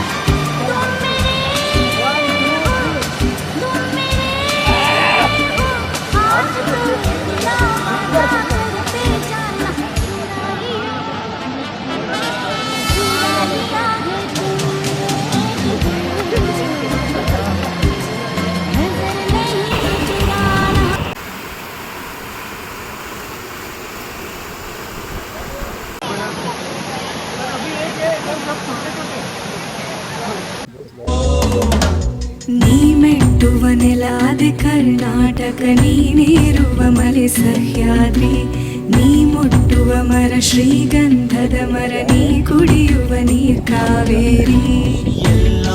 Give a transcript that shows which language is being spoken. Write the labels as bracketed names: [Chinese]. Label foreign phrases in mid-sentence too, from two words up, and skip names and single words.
[Hindi] तुम मेरे हो, तुम मेरे हो, हाथ तो करते जाना. चुरा लिया है नजर नहीं चुराना. [Kannada] ನೀ ಮೆಟ್ಟುವ ನೆಲಾದೆ ಕರ್ನಾಟಕ, ನೀನೇರುವ ಮಲೆ ಸಹ್ಯಾದ್ರಿ, ನೀ ಮುಟ್ಟುವ ಮರ ಶ್ರೀಗಂಧದ ಮರ, ನೀ ಕುಡಿಯುವ ನೀರ್ ಕಾವೇರಿ.